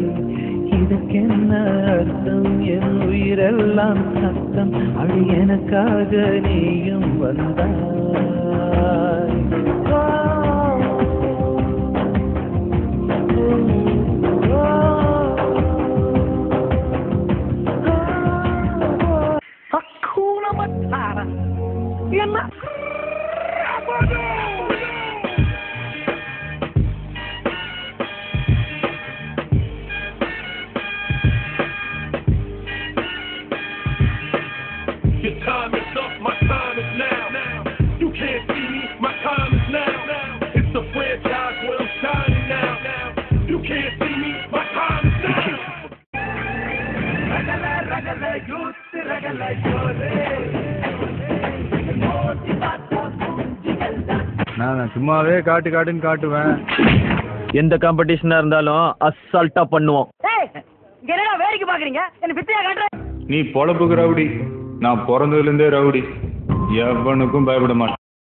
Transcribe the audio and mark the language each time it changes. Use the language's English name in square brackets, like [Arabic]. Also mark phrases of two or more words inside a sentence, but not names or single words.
[Tamil] இதுக்கென்ன அர்த்தம், என் உயிரெல்லாம் சத்தம், அடி எனக்காக நீயும் வந்தாய். [Swahili] Hakuna Matata. Yana. [English] Your time is up, my time is now. You can't see me, my time is now. It's a franchise where I'm shining now. You can't see me, my time is now. Ragala youth, ragala yore. [Tamil] நான் சும்மாவே காட்டுன்னு காட்டுவேன். எந்த காம்படிஷனா இருந்தாலும் அசால்ட்டா பண்ணுவோம். என்னடா வேடிக்கை பாக்குறீங்க? என்ன பிச்சையா காட்டுற? நீ பொழப்புக்கு ரவுடி, நான் பிறந்ததுலேருந்தே ரவுடி, எவனுக்கும் பயப்பட மாட்டேன்.